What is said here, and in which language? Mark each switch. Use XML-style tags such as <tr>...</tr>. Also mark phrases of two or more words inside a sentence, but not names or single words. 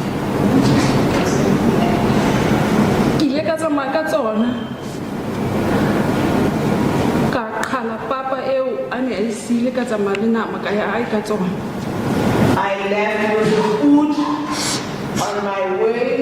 <st>Ke ile ka tsamaya ka tsona ka qhala papa eo a ne a e siile ka tsamaya le nama ka ya hae ka tsona.</st> <en>I left with the food on my way.</en>